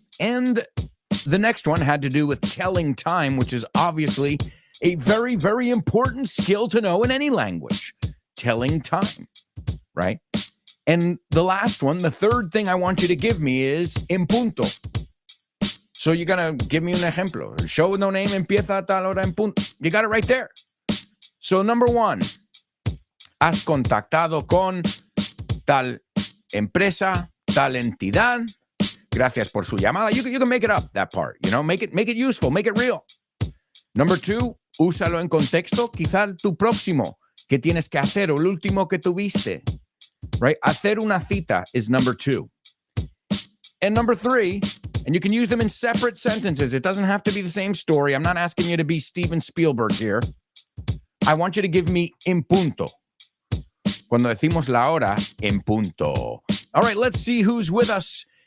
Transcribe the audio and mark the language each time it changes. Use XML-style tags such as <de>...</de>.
<en>And the next one had to do with telling time, which is obviously a very, very important skill to know in any language. Telling time, right? And the last one, the third thing I want you to give me is en punto. So you're going to give me</en> <es>un ejemplo. El show with no name empieza a tal hora en punto.</es> <en>You got it right there. So number 1,</en> <es>has contactado con tal empresa, tal entidad. Gracias por su llamada.</es> <en>You can make it up, that part. You know, make it useful, make it real.</en> <es>Number 2, úsalo en contexto. Quizá tu próximo. ¿Qué tienes que hacer? O el último que tuviste.</es> <en>Right?</en> <es>Hacer una cita</es> <en>is number 2. And number 3, and you can use them in separate sentences. It doesn't have to be the same story. I'm not asking you to be Steven Spielberg here. I want you to give me en punto.</en> <es>Cuando decimos la hora, en punto.</es> <en>All right, let's see who's with us</en>